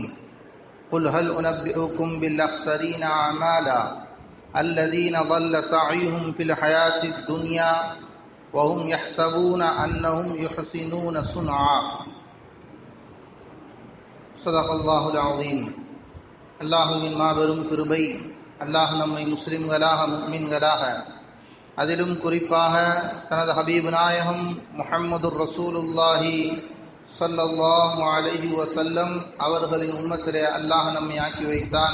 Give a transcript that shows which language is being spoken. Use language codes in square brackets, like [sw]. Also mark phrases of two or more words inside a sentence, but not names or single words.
[ar] قل هل أنبئكم بالأخسرين أعمالا الذين ضل سعيهم في الحياة الدنيا وهم يحسبون أنهم يحسنون صنعا. صدق الله العظيم. [ta] அல்லாஹுவின் மாபெரும் கிருபை, அல்லாஹ் நம்மை முஸ்லிம்களாக முஃமின்களாக, அதிலும் குறிப்பாக தனது ஹபீப் நாயகம் முஹம்மது [ar] رسول الله صلى الله عليه وسلم [ta] அவர்களின் உம்மத்திலே அல்லாஹ் நம்மை ஆக்கி வைத்தான்.